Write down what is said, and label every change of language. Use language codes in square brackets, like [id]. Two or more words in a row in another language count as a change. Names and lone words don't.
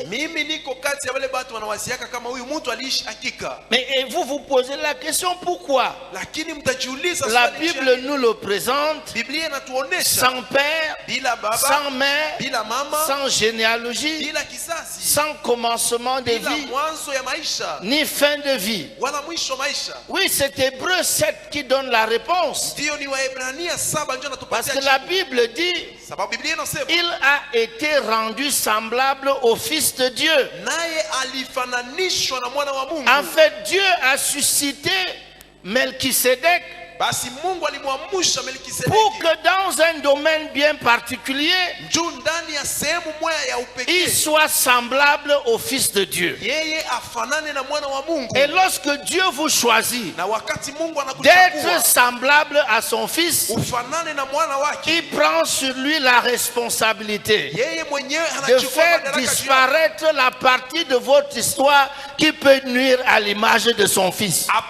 [sw] Mimi niko kati ya wale watu wanawaziaka kama huyu mtu aliishi hakika. [fr] Mais et vous vous posez la question pourquoi? [sw] Lakini mtajiuliza [fr] La [sw] swali [fr] Bible nous le présente [sw] Biblia inatuonesha [fr] sans père, [sw] bila baba, [fr] sans mère, [sw] bila mama, [fr] sans généalogie, [sw] bila kizazi, [fr] sans commencement de [sw] bila [fr] vie, [sw] mwanzo ya maisha [fr] ni fin de vie. [sw] wala mwisho wa maisha. [fr] Oui, c'est Hébreu 7 qui donne la réponse. [sw] Ndio ni Waebrania 7 ndio [fr] Parce [sw] natupatia [fr] que la [sw] jibu. [fr] Bible dit, [sw] Sababu Biblia inasema [fr] il a été rendu semblable au Fils de Dieu. [sw] naye alifananishwa na mwana wa Mungu. [fr] En fait, Dieu a suscité Melchisedec pour que dans un domaine bien particulier, il soit semblable au Fils de Dieu. Et lorsque Dieu vous choisit d'être semblable à son Fils, il prend sur lui la responsabilité de faire disparaître la partie de votre histoire qui peut nuire à l'image de son Fils.